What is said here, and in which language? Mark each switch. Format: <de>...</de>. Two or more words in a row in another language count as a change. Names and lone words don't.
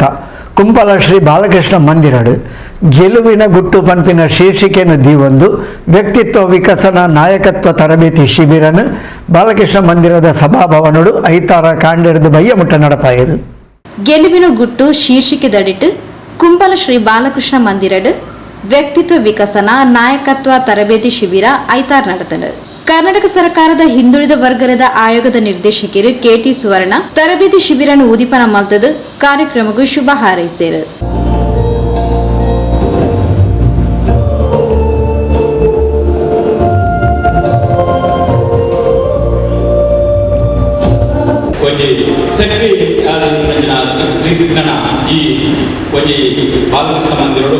<tcy>ಕುಂಪಲ ಶ್ರೀ ಬಾಲಕೃಷ್ಣ ಮಂದಿರಡು ಗೆಲುವಿನ ಗುಟ್ಟು ಪಂಪಿನ ಶೀರ್ಷಿಕೆಯನ್ನು ದೀವೊಂದು ವ್ಯಕ್ತಿತ್ವ ವಿಕಸನ ನಾಯಕತ್ವ ತರಬೇತಿ ಶಿಬಿರನು ಬಾಲಕೃಷ್ಣ ಮಂದಿರದ ಸಭಾಭವನಡು ಐತಾರ ಕಾಂಡೆಡ್ದು ಬಯ್ಯಮುಟ್ಟ ನಡಪಾಯಿರು. ಗೆಲುವಿನ ಗುಟ್ಟು ಶೀರ್ಷಿಕೆ ದಡಿಟ್ಟು ಕುಂಪಲ ಶ್ರೀ ಬಾಲಕೃಷ್ಣ ಮಂದಿರಡು ವ್ಯಕ್ತಿತ್ವ ವಿಕಸನ ನಾಯಕತ್ವ ತರಬೇತಿ ಶಿಬಿರ ಐತಾರ್ ನಡೆತಂಡು. ಕರ್ನಾಟಕ ಸರ್ಕಾರದ ಹಿಂದುಳಿದ ವರ್ಗದ ಆಯೋಗದ ನಿರ್ದೇಶಕರು ಕೆಟಿ ಸುವರ್ಣ ತರಬೇತಿ ಶಿಬಿರನ್ನು ಉದಿಪನ ಮಲ್ತದು ಕಾರ್ಯಕ್ರಮಕ್ಕೂ ಶುಭ ಹಾರೈಸಿದರು. ಶಕ್ತಿ ಶ್ರೀಕೃಷ್ಣನ ಈ ಒಂದು ಬಾಲಕೃಷ್ಣ ಮಂದಿರಡು</tcy>